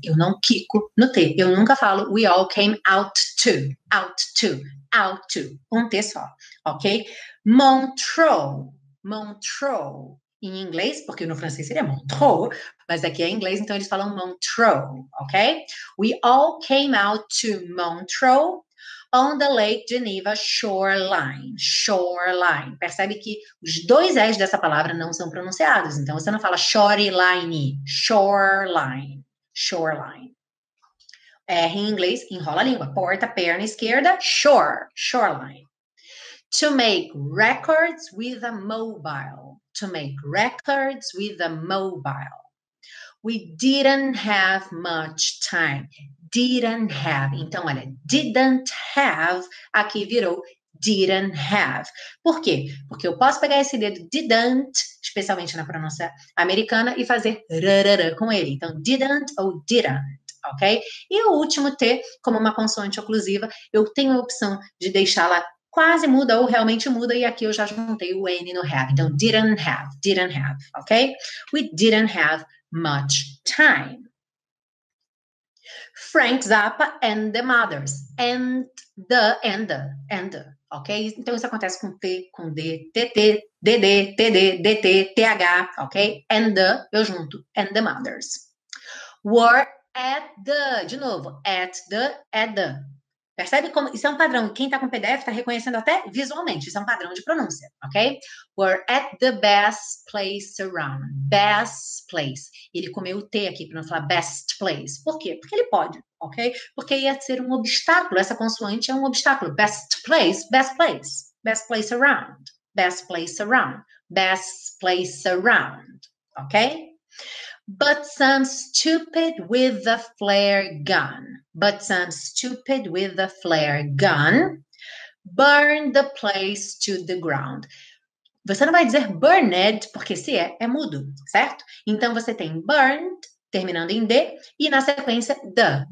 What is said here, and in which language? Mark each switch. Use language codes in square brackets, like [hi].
[pt] Eu não quico no T. Eu nunca falo [en] we all came out to. Out to. Out to. [pt] Um T só, [en] ok? Montreux. Montreux. [pt] Em inglês, porque no francês seria Montreux, mas aqui é em inglês, então eles falam Montreux, ok? [en] We all came out to Montreux on the Lake Geneva shoreline. Shoreline. [pt] Percebe que os 2 S dessa palavra não são pronunciados, então você não fala shoreline, shoreline, shoreline. R em inglês, enrola a língua. Porta, perna esquerda, shore, shoreline. [en] To make records with a mobile. To make records with a mobile. We didn't have much time. [pt] Didn't have. Então, olha, [en] didn't have, [pt] aqui virou didn't have. Por quê? Porque eu posso pegar esse dedo didn't, especialmente na pronúncia americana, e fazer rarara com ele. Então, didn't ou didn't. Ok? E o último T, como uma consoante oclusiva, eu tenho a opção de deixá-la quase muda ou realmente muda, e aqui eu já juntei o N no have. Então, [en] didn't have, ok? We didn't have much time. Frank Zappa and the Mothers. And the. Ok? [pt] Então, isso acontece com T, com D, TT, DD, TD, DT, TH, ok? And the, eu junto. [en] And the Mothers. Were at the, [pt] de novo, [en] at the. [pt] Percebe como isso é um padrão? Quem está com PDF está reconhecendo até visualmente. Isso é um padrão de pronúncia, ok? [en] We're at the best place around. Best place. [pt] Ele comeu o T aqui para não falar [en] best place. [pt] Por quê? Porque ele pode, ok? Porque ia ser um obstáculo. Essa consoante é um obstáculo. [en] Best place, best place. Best place around. Best place around. Best place around. Ok? But some stupid with a flare gun. But some stupid with a flare gun burned the place to the ground. [pt] Você não vai dizer burned, porque se é mudo, certo? Então, você tem burned, terminando em D, e na sequência, the.